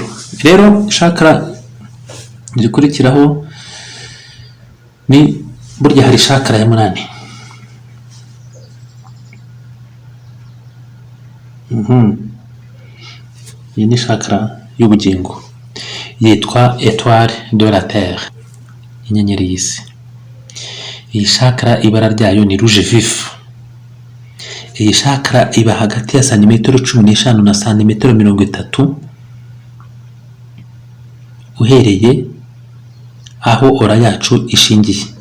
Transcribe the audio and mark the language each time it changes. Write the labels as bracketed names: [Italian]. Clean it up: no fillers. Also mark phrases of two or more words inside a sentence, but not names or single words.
[Kinyarwanda] Rero chakra zikurikiraho ni burya hari chakra ya munani. Iyi ni chakra y'ubugingo, yitwa [French] étoile de la terre, [Kinyarwanda] inyenyeri y'isi. Iyi chakra ibara ryayo ni [French] rouge vif. [Kinyarwanda] Iyi chakra iba hagati ya santimetero 15 na santimetero 30 uhereye aho ora yacu ishingiye.